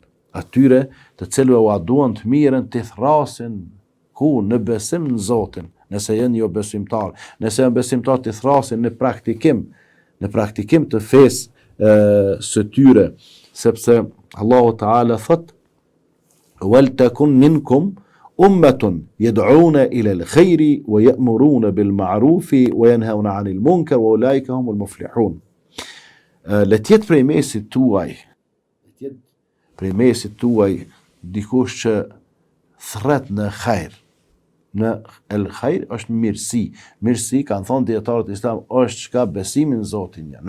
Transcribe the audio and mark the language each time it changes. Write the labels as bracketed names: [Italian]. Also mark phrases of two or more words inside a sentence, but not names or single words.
[Albanian] Atyre të cilëve ua duan të mirën të thrasin ku në besim në Zotin, nëse janë jo besimtar, nëse janë besimtar të thrasin në praktikim të fesë së tyre, sepse Allahu Teala thot: [Arabic] "ولتكن منكم أمة يدعون إلى الخير ويأمرون بالمعروف وينهون عن المنكر وأولئك هم المفلحون." [Albanian] Le të jetë prej mesit tuaj dikush që thret në khajr. Në [Arabic] الخير [Albanian] është mirësi. Mirësi, kanë thonë dietarët islam, është çka besimin në Zotin ja.